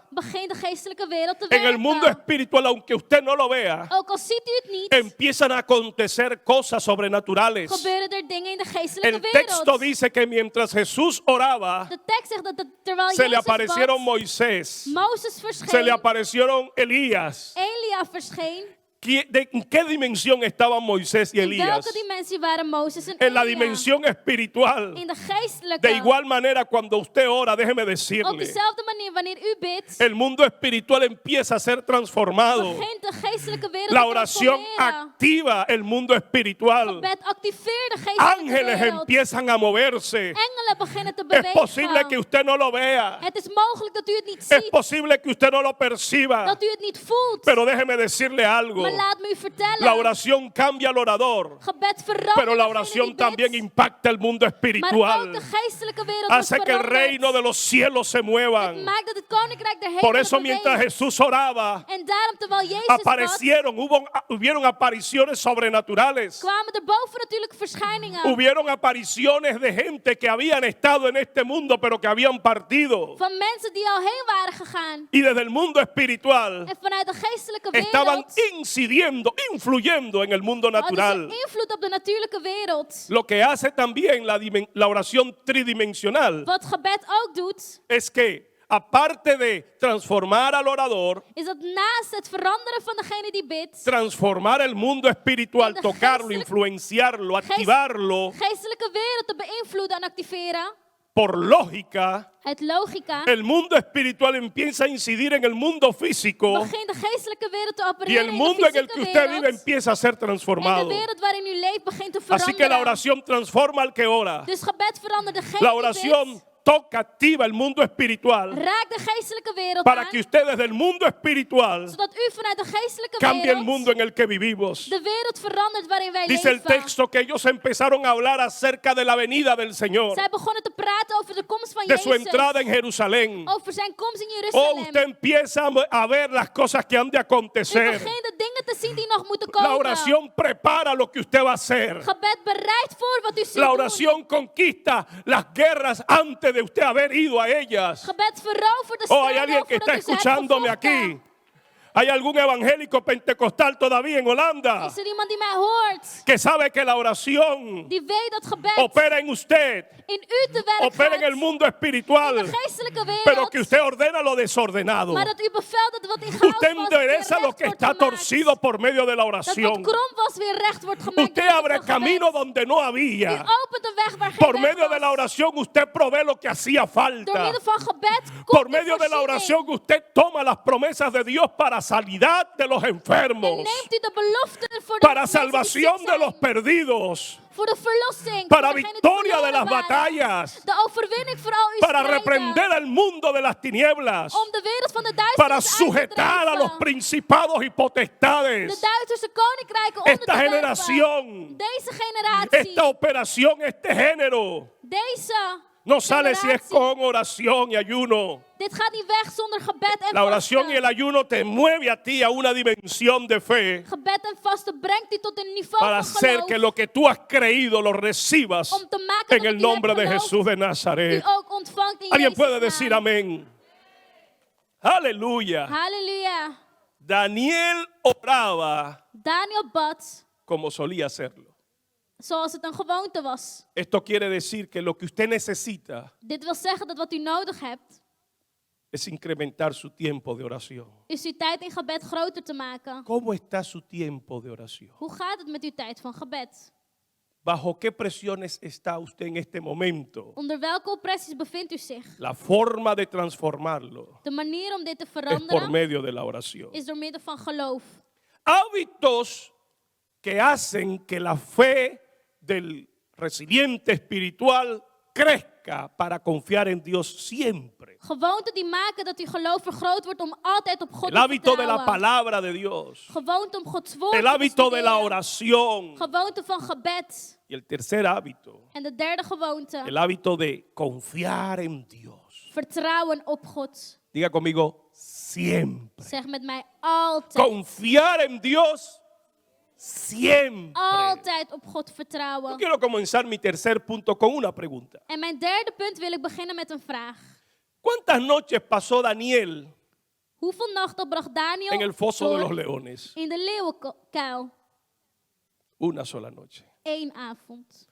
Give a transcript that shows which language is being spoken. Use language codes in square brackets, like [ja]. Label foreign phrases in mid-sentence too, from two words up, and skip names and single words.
[nl] begint de geestelijke wereld te [es] En el mundo [nl] werken. [es] espiritual, aunque usted no lo vea, [nl] Ook al ziet u het niet, [es] empiezan a acontecer cosas sobrenaturales. [nl] gebeuren er dingen in de geestelijke [es] El texto [nl] wereld. [es] dice que mientras Jesús oraba, [nl] De tekst zegt dat terwijl [es] se le [nl] Jezus [es] aparecieron [nl] bad, [es] Moisés, [nl] Mozes [es] se [nl] verscheen, [es] le aparecieron Elías. [nl] Elia verscheen. [es] ¿En qué dimensión estaban Moisés y [nl] In [es] Elías? [nl] welke dimensie waren Mozes en [es] En la [nl] Elia? [es] dimensión espiritual. [nl] In de geestelijke. [es] De igual manera, cuando usted ora, déjeme [nl] Op [es] decirle, [nl] dezelfde manier, wanneer u bidt, [es] el mundo espiritual empieza a ser transformado. [nl] begint de geestelijke wereld [es] La [nl] te [es] oración [nl] transformeren. [es] activa el mundo espiritual. [nl] Gebed activeert de geestelijke [es] Ángeles [nl] wereld. [es] empiezan a moverse. [nl] Engelen beginnen te [es] Es [nl] bewegen. [es] posible que usted no lo vea. [nl] Het is mogelijk dat u het niet [es] Es [nl] ziet, [es] posible que usted no lo perciba. [nl] dat u het niet voelt. [es] Pero déjeme decirle algo. [nl] Maar laat me u vertellen, [es] La oración cambia al orador. [nl] gebed verandert [es] Pero la [nl] degene [es] oración [nl] die bidt, [es] también impacta el mundo [nl] maar ook [es] espiritual. [nl] de geestelijke wereld [es] Hace [nl] wordt [es] que el [nl] veranderd. [es] reino de los cielos se [nl] Het [es] muevan. [nl] maakt dat het koninkrijk der [es] Por [nl] hemelen [es] eso mientras [nl] beweegt. [es] Jesús oraba, [nl] En daarom, terwijl Jezus bad, [es] hubieron apariciones sobrenaturales. [nl] kwamen er bovennatuurlijke verschijningen. [es] Hubieron apariciones de gente que habían estado en este mundo pero que habían partido. [nl] Van mensen die al heen waren gegaan. [es] Y desde el mundo espiritual [nl] En vanuit de geestelijke [es] estaban [nl] wereld [es] influyendo en el mundo [nl] hadden [es] natural. [nl] ze invloed op de natuurlijke wereld. [es] Lo que hace también la oración tridimensional [nl] Wat gebed ook doet, [es] es que aparte de transformar al orador, [nl] is dat naast het veranderen van degene die bidt, [es] transformar el mundo espiritual, [nl] de [es] tocarlo, [nl] geestelijk- [es] influenciarlo, activarlo, [nl] geestelijke wereld te beïnvloeden en activeren. [es] por lógica, [nl] Het logica [es] el mundo espiritual empieza a incidir en el mundo físico [nl] begint de geestelijke wereld te [es] y [nl] opereren [es] el [nl] in [es] mundo [nl] de [es] en el que [nl] fysieke [es] usted vive [nl] wereld. [es] empieza a ser [nl] En de [es] transformado. [nl] wereld waarin u leeft begint te [es] Así que la [nl] veranderen. [es] oración transforma al que ora. [nl] Dus gebed verandert degene [es] La [nl] die [es] oración [nl] bidt. [es] toca, activa el mundo espiritual [nl] Raak de geestelijke wereld [es] para [nl] aan. [es] que usted desde el mundo espiritual [nl] Zodat u vanuit de geestelijke [es] cambie el [nl] wereld [es] mundo en el que vivimos. [nl] de wereld verandert waarin wij [es] Dice el [nl] leven. [es] texto que ellos empezaron a hablar acerca de la venida del Señor, [nl] Zij begonnen te praten over de komst van [es] de su [nl] Jezus. [es] entrada en Jerusalén. [nl] Over zijn komst in [es] Oh, [nl] Jeruzalem. [es] usted empieza a ver las cosas que han de [nl] U [es] acontecer. [nl] begint de dingen te zien die nog moeten [es] La [nl] komen. [es] oración prepara lo que usted va a hacer. [nl] Gebed bereidt voor wat u zult [es] La [nl] doen. [es] oración conquista las guerras antes de usted haber ido a ellas. [nl] Gebed verovert de [es] Oh, hay [nl] strijden [es] alguien que está [nl] voordat u ze hebt [es] escuchándome [nl] gevochten. [es] aquí. ¿Hay algún evangélico pentecostal todavía en Holanda [nl] Is er iemand die mij hoort? [es] que sabe que la oración [nl] Die weet dat gebed [es] opera en usted, [nl] in u te werk [es] opera en [nl] gaat. [es] el mundo [nl] In [es] espiritual, [nl] de geestelijke wereld. [es] pero que usted ordena lo desordenado? [nl] Maar dat u bevelt dat wat in chaos [es] Usted [nl] was, [es] endereza [nl] weer [es] lo [nl] recht [es] que [nl] wordt [es] está [nl] gemaakt. [es] torcido por medio de la [nl] Dat wat [es] oración. [nl] krom was weer recht wordt gemaakt. [es] Usted [nl] door middel [es] abre [nl] van [es] camino [nl] gebed. [es] donde no [nl] U [es] había. [nl] opent een weg waar geen [es] Por [nl] weg [es] medio de la [nl] was. [es] oración usted provee lo que hacía [nl] Door [es] falta. [nl] middel van gebed komt [es] Por [nl] u [es] medio de la [nl] voorziening. [es] oración usted toma las promesas de Dios para sanidad de los [nl] En [es] enfermos, [nl] neemt u de beloften voor de [es] para [nl] mensen die [es] salvación [nl] ziek [es] de los [nl] zijn. [es] perdidos, [nl] Voor de verlossing. [es] para [nl] voor degenen die [es] victoria de [nl] verloren [es] las [nl] waren. [es] batallas, [nl] De overwinning voor al uw [es] para [nl] strijden. [es] reprender al mundo de las tinieblas, [nl] Om de wereld van de [es] para [nl] duisternis uit te [es] sujetar a los [nl] drijven. [es] principados y [nl] De [es] potestades. [nl] Duitserse koninkrijken onder [es] Esta [nl] te werpen. [es] generación, [nl] Deze generatie. [es] esta operación, este género, [nl] Deze [es] no sale si es [nl] generatie. [es] con oración y ayuno. [nl] Dit gaat niet weg zonder gebed en [es] La oración y [nl] vasten. [es] el ayuno te mueve a ti a una dimensión de fe [nl] Gebed en vasten brengt u tot een niveau [es] para [nl] van [es] hacer [nl] geloof. [es] que lo que tú has creído lo recibas [nl] Om te maken [es] en [nl] dat [es] el [nl] u [es] nombre [nl] hebt [es] de [nl] geloofd, [es] Jesús de [nl] u [es] Nazaret. [nl] ook ontvangt in [es] Alguien [nl] Jezus' [es] puede decir [nl] naam. [es] amén. Aleluya. [nl] Halleluja. [es] Daniel oraba [nl] Daniel bad [es] como solía hacerlo. [nl] zoals het een gewoonte was. [es] Esto quiere decir que lo que usted necesita [nl] Dit wil zeggen dat wat u nodig hebt, [es] es incrementar su tiempo de oración. [nl] is uw tijd in gebed groter te maken. [es] ¿Cómo está su tiempo de oración? [nl] Hoe gaat het met uw tijd van gebed? [es] ¿Bajo qué presiones está usted en este momento? [nl] Onder welke opressies bevindt u zich? [es] La forma de transformarlo [nl] De manier om dit te [es] es por [nl] veranderen [es] medio de la oración. [nl] is door middel van geloof. [es] Hábitos que hacen que la fe del resiliente espiritual crezca para confiar en Dios siempre. [nl] Gewoonten die maken dat uw geloof vergroot wordt om altijd op God [es] El [nl] te [es] hábito de la [nl] vertrouwen. [es] palabra de Dios. [nl] Gewoonte om Gods woord [es] El [nl] te [es] hábito de la [nl] bestuderen. [es] oración. [nl] Gewoonte van gebed. [es] Y el tercer hábito, [nl] En de derde gewoonte, [es] el hábito de confiar en Dios. [nl] vertrouwen op God. [es] Diga conmigo, siempre. [nl] Zeg met mij altijd. [es] Confiar en Dios siempre. [nl] Altijd op God [es] Yo [nl] vertrouwen. [es] quiero comenzar mi tercer punto con una pregunta. [nl] En mijn derde punt wil ik beginnen met een vraag. [es] ¿Cuántas noches pasó Daniel [nl] Hoeveel nachten bracht Daniel [es] en el foso de los [nl] door [es] leones? [nl] in de leeuwenkuil? [es] Una sola noche. [nl] 1 avond.